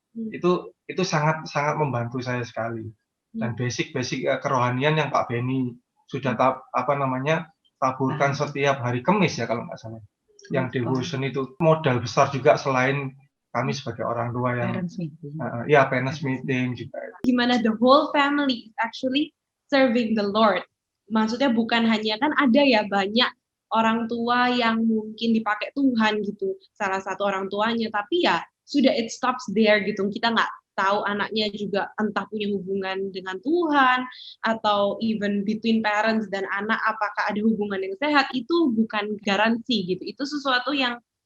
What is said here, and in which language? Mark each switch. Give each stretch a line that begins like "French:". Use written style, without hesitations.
Indonesian: Itu sangat membantu saya sekali. Dan basic kerohanian yang Pak Beni sudah taburkan setiap hari Kamis ya kalau nggak salah. Yang devotion itu modal besar juga selain kami sebagai orang tua yang parents meeting juga.
English: Gimana the whole family actually serving the Lord.
Indonesian: Maksudnya bukan hanya, kan ada ya banyak orang tua yang mungkin dipakai Tuhan gitu, salah satu orang tuanya, tapi ya sudah
English: it stops there
Indonesian: gitu. Kita nggak tahu anaknya juga entah punya hubungan dengan Tuhan atau
English: even between parents
Indonesian: dan anak apakah ada hubungan yang sehat, itu bukan garansi gitu. Itu sesuatu yang